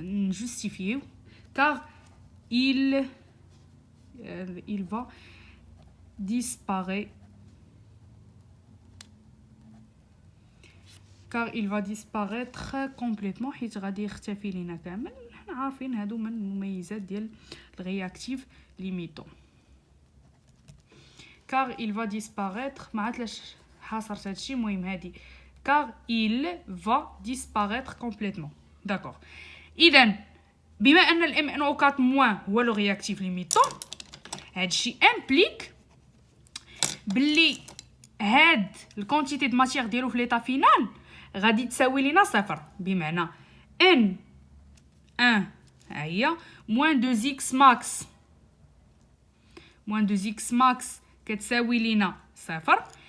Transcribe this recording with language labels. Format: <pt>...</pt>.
<fr>Justifié car il va disparaître. car il va disparaître complètement</fr> <ar>حيت غادي يختفي لينا كامل. حنا عارفين هادو من المميزات ديال الرياكتيف ليميتون.</ar> <fr>car il va disparaître</fr> <ar>ما عرفتش حاصرت هادشي المهم هادي</ar> <fr>car il va disparaître complètement. d'accord.</fr> <ar>اذا بما ان الام ان او 4 موان هو لو رياكتيف ليميتون هادشي امبليك بلي هاد الكونتيتي د ماتيير ديالو في ليطا فينال غادي تساوي لينا صفر. بمعنى ان 1 هي موان 2 زيكس ماكس موان 2 زيكس ماكس كتساوي لينا صفر.</ar>